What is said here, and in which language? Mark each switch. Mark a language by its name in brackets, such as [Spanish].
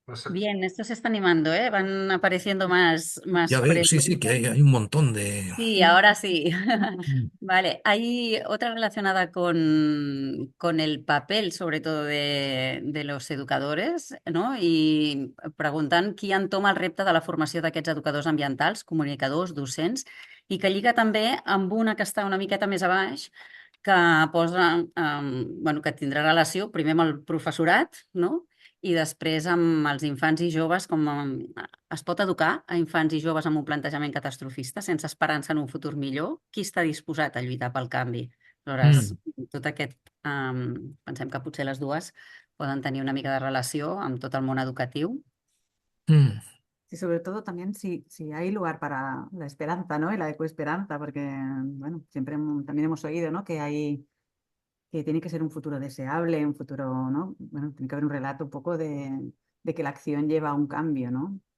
[Spanish] Bien, esto se está animando, ¿eh? Van apareciendo más Ya veo, sí, sí, que preguntas. hay un montón de... Sí, ahora sí. Mm. Vale, hay otra relacionada con el papel, sobre todo de los educadors, no? [Catalan] I preguntant qui entoma el repte de la formació d'aquests educadors ambientals, comunicadors, docents, i que lliga també amb una que està una miqueta més a baix, que posa, bueno, que tindrà relació primer amb el professorat, no? I després amb els infants i joves, com es pot educar a infants i joves amb un plantejament catastrofista sense esperança en un futur millor? Qui està disposat a lluitar pel canvi? Aleshores, Mm, tot aquest, pensem que potser les dues poden tenir una mica de relació amb tot el món educatiu. mm, [Spanish] Sí, sobre todo también si hay lugar para la esperanza, ¿no? Y la ecoesperanza, porque, bueno, siempre también hemos oído, ¿no? Que tiene que ser un futuro deseable, un futuro, ¿no? Bueno, tiene que haber un relato un poco de que la acción lleva a un cambio, ¿no?